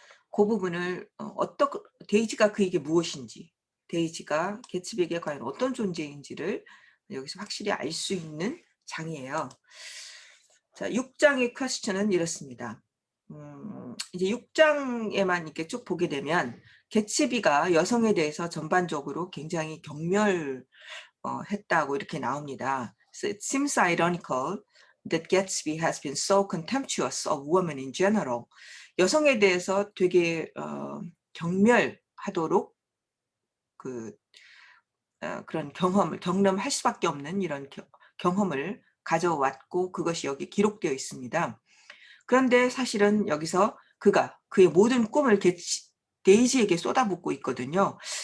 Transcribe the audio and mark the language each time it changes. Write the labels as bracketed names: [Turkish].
[Korean] 그 부분을 데이지가 그에게 무엇인지, 데이지가 개츠비에게 과연 어떤 존재인지를 여기서 확실히 알 수 있는 장이에요. 자, 6장의 퀘스천은 이렇습니다. 이제 6장에만 이렇게 쭉 보게 되면 개츠비가 여성에 대해서 전반적으로 굉장히 했다고 이렇게 나옵니다. [English] So it seems ironical that Gatsby has been so contemptuous of women in general. [Korean] 여성에 대해서 되게 경멸하도록 그 그런 경험할 수밖에 없는 이런 경험을 가져왔고 그것이 여기 기록되어 있습니다. 그런데 사실은 여기서 그가 그의 모든 꿈을 데이지에게 쏟아붓고 있거든요.